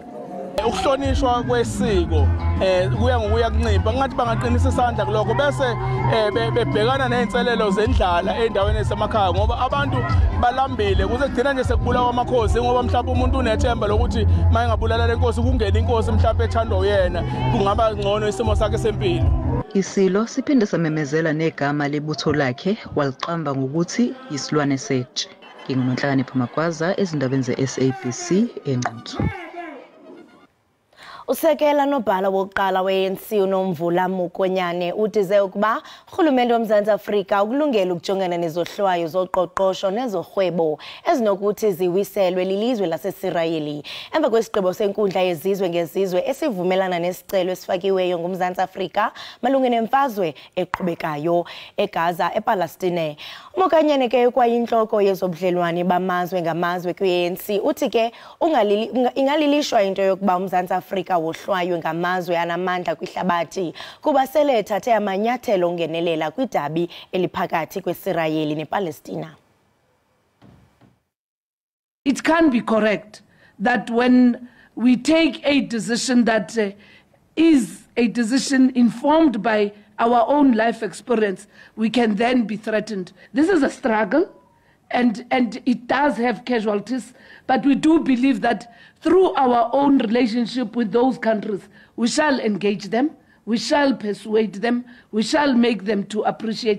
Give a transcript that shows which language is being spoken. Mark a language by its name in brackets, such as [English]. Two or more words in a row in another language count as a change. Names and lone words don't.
[Zulu] Ukuhlonishwa kwesiko kuya ngokuya kuncipha ngathi bangaqinisa isandla kuloko bese bebhekana nezinselelo zendlala endaweni esemakhaya ngoba abantu balambile kuze kugcina nje sekubulawa amakhosi ngoba mhlawumbe umuntu unethemba lokuthi mayengabulala lenkosi kungena inkosi mhlawumbe ethandwa uyena kungaba ngcono isimo sakhe sempilo. Isilo siphinde samemezela negama lebutho lakhe waliqamba ngokuthi yisilwane setshe. NginguNonhlakanipho Magwaza ezindabeni ze-SABC enquthu. [Xhosa] Usekela nobhala wokuqala we-ANC uNomvula Mokonyane udize ukuba urhulumente womZantsi Afrika ukulungela ukujongana nezohlwayo zoqoqosho nezorhwebo ezinokuthi ziwiselwe lilizwe laseSirayeli emva kwesigqibo senkundla yezizwe ngezizwe esivumelana nesicelo esifakiweyo ngumZantsi Afrika malunga nemfazwe eqhubekayo eGaza ePalestine. Mokanyane ke kwayintloko yezobudlelwane bamazwe ngamazwe kwi-ANC uthi ke ingalilishwa into yokuba umZantsi Afrika wohlwaywe ngamazwe anamandla kwihlabathi kuba sele ethathe amanyathelo ongenelela kwidabi eliphakathi kweSirayeli nePalestina. [English] It can be correct that when we take a decision that is a decision informed by our own life experience, we can then be threatened. This is a struggle, and it does have casualties, but we do believe that through our own relationship with those countries, we shall engage them, we shall persuade them, we shall make them to appreciate.